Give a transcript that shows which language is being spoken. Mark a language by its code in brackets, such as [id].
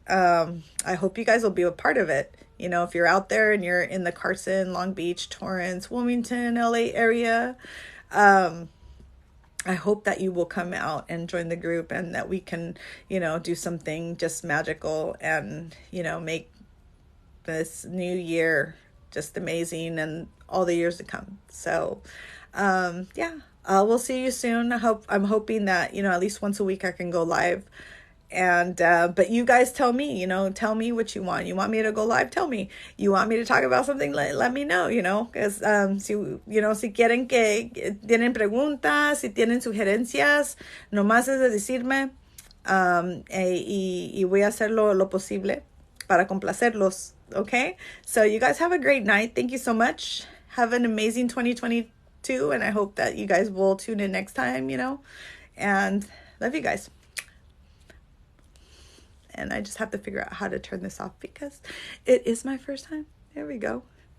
[en] I hope you guys will be a part of it. You know, if you're out there and you're in the Carson, Long Beach, Torrance, Wilmington, LA area, I hope that you will come out and join the group, and that we can, you know, do something just magical and, you know, make this new year just amazing and all the years to come. So, yeah, we'll see you soon. I'm hoping that, you know, at least once a week I can go live. And but you guys tell me, you know, tell me what you want. You want me to go live? Tell me. You want me to talk about something? Let me know, you know, because [es] si, you know, si quieren que tienen preguntas, si tienen sugerencias, nomás es de decirme, y voy a hacer lo posible para complacerlos. [en] Okay, so you guys have a great night. Thank you so much. Have an amazing 2022, and I hope that you guys will tune in next time, you know, and love you guys. And I just have to figure out how to turn this off because it is my first time. There we go.